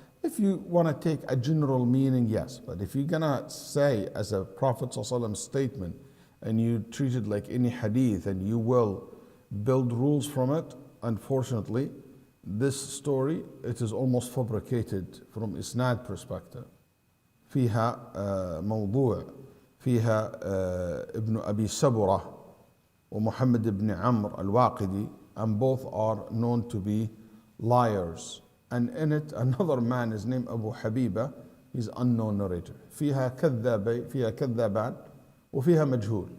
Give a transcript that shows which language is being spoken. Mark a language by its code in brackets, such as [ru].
[en] If you want to take a general meaning, yes. But if you're going to say as a Prophet ﷺ statement, and you treat it like any hadith, and you will build rules from it, unfortunately, this story, it is almost fabricated from isnad perspective. [ar] فيها موضوع فيها ابن أبي سبرة ومحمد بن عمرو الواقدي, and both are known to be liars. [en] And in it, another man is named Abu Habiba, he's unknown narrator. [ar] فيها كذابان وفيها مجهول.